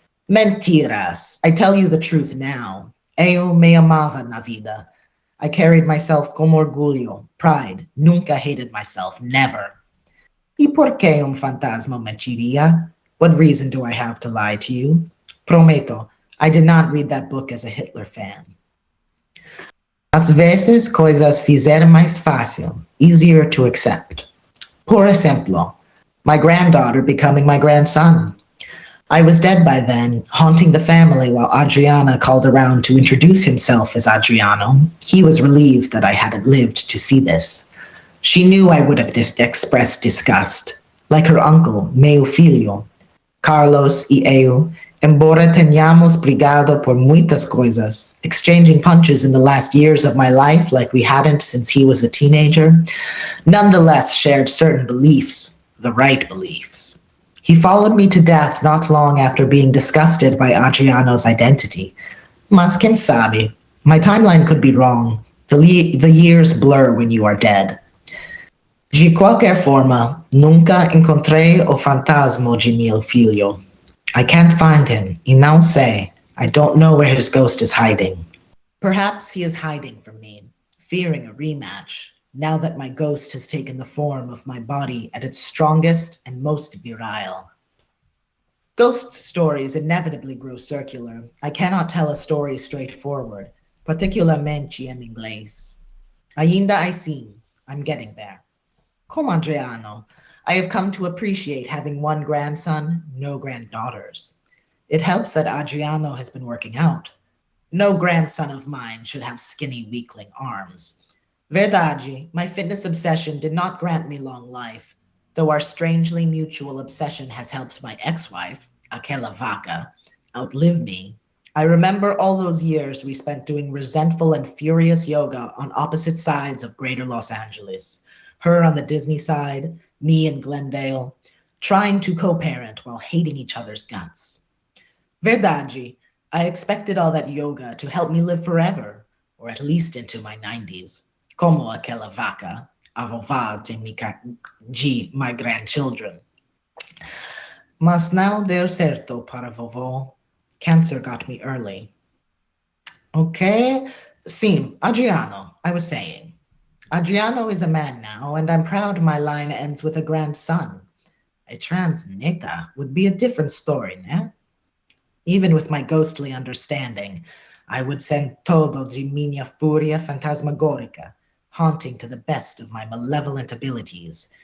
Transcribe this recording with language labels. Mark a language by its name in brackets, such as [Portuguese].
[Portuguese] Mentiras. [English] I tell you the truth now. [Portuguese] Eu me amava na vida. [English] I carried myself [Portuguese] com orgulho, [English] pride, [Portuguese] nunca [English] hated myself, never. [Portuguese] E por que fantasma mentiria? [English] What reason do I have to lie to you? [Portuguese] Prometo, [English] I did not read that book as a Hitler fan. [Portuguese] Às vezes, coisas fizeram mais fácil, [English] easier to accept. [Portuguese] Por exemplo, [English] my granddaughter becoming my grandson. I was dead by then, haunting the family while Adriana called around to introduce himself as Adriano. He was relieved that I hadn't lived to see this. She knew I would have expressed disgust, like her uncle, [Portuguese] meu filho. Carlos e eu, embora tenhamos brigado por muitas coisas, [English] exchanging punches in the last years of my life like we hadn't since he was a teenager, nonetheless shared certain beliefs, the right beliefs. He followed me to death not long after being disgusted by Adriano's identity. [Portuguese] Mas quem sabe? [English] My timeline could be wrong. The years blur when you are dead. [Portuguese] De qualquer forma, nunca encontrei o fantasma de meu filho. [English] I can't find him, [Portuguese] e não sei. [English] I don't know where his ghost is hiding. Perhaps he is hiding from me, fearing a rematch, now that my ghost has taken the form of my body at its strongest and most virile. Ghost stories inevitably grow circular. I cannot tell a story straightforward, [Portuguese] particularmente em inglês. Ainda assim, [English] I'm getting there. [Portuguese] Como Adriano, [English] I have come to appreciate having one grandson, no granddaughters. It helps that Adriano has been working out. No grandson of mine should have skinny weakling arms. [Portuguese] Verdade, [English] my fitness obsession did not grant me long life, though our strangely mutual obsession has helped my ex-wife, [Portuguese] aquela vaca, [English] outlive me. I remember all those years we spent doing resentful and furious yoga on opposite sides of Greater Los Angeles. Her on the Disney side, me in Glendale, trying to co-parent while hating each other's guts. [Portuguese] Verdade, [English] I expected all that yoga to help me live forever, or at least into my 90s. [Portuguese] Como aquela vaca, a vovó de [English] my grandchildren. [Portuguese] Mas não deu certo para vovô. [English] Cancer got me early. Okay, [Portuguese] sim, [English] Adriano, I was saying. Adriano is a man now, and I'm proud my line ends with a grandson. A trans neta would be a different story, [Portuguese] né? [English] Even with my ghostly understanding, I would send [Portuguese] todo de minha furia fantasmagórica, [English] haunting to the best of my malevolent abilities.